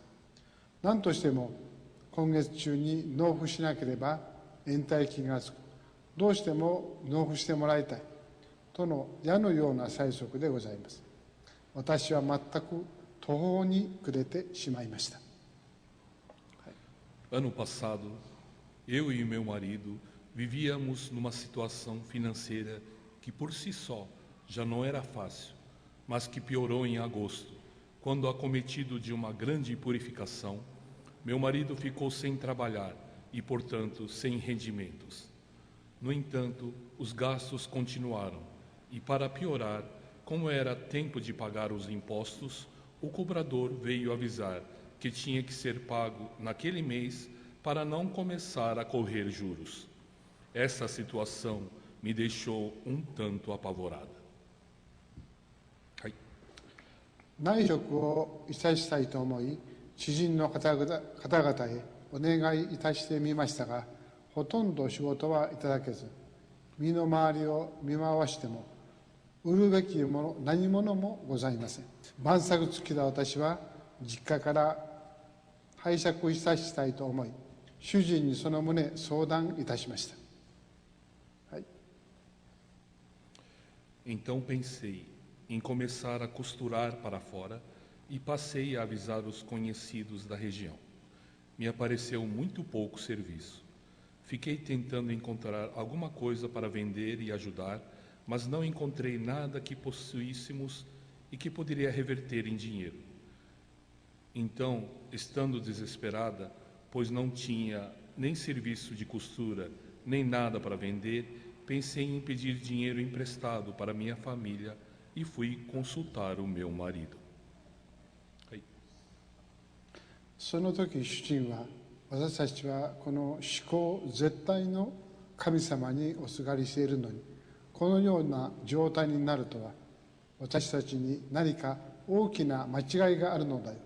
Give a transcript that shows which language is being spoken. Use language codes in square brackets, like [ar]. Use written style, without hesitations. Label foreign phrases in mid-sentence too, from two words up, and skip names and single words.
[ja] 何としても今月中に納付しなければ延滞金がつく。どうしても納付してもらいたい。との矢のような催促でございます。私は全く途方に暮れてしまいました。 [pt] Ano passado, eu e meu marido vivíamos numa situação financeira que por si só já não era fácil, mas que piorou em agosto, quando, acometido de uma grande purificação, meu marido ficou sem trabalhar e, portanto, sem rendimentos. No entanto, os gastos continuaram e, para piorar, como era tempo de pagar os impostos, o cobrador veio avisar que tinha que ser pago naquele mês para não começar a correr juros. Essa situação me deixou um tanto apavorada. [ja] 内職をいたしたいと思い、知人の方々へお願いいたしてみましたが、ほとんど仕事はいただけず、身の回りを見回しても、売るべきもの何物もございません。万策尽きた私は、実家から拝借いたしたいと思い、主人にその旨相談いたしました。はい、 [pt] Então pensei em começar a costurar para fora e passei a avisar os conhecidos da região. Me apareceu muito pouco serviço. Fiquei tentando encontrar alguma coisa para vender e ajudar, mas não encontrei nada que possuíssemos e que poderia reverter em dinheiro. Então, estando desesperada, pois não tinha nem serviço de costura, nem nada para vender, pensei em pedir dinheiro emprestado para minha família e fui consultar o meu marido. [ja] その時主人は、私たちはこの思考絶対の神様におすがりしているのに、このような状態になるとは、私たちに何か大きな間違いがあるのだよ。